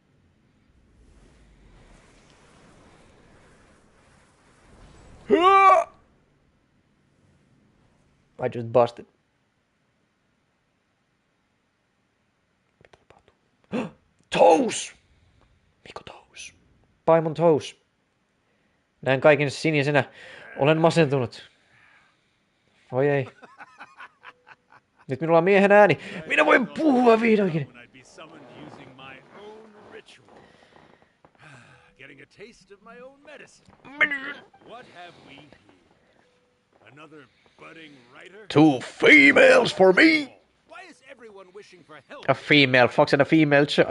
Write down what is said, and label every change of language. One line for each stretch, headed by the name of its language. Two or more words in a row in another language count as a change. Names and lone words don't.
English: I just busted. Toes! Mikko Toes. Paimon Toes.
Finnish: Näen kaiken sinisenä. Olen masentunut. Oi ei. Nyt minulla on miehen ääni. Minä voin puhua vihdoinkin.
English: Getting a taste of my own medicine. What have we here? Another budding writer? 2 females for me. Why is everyone wishing for help? A female fox and a female child.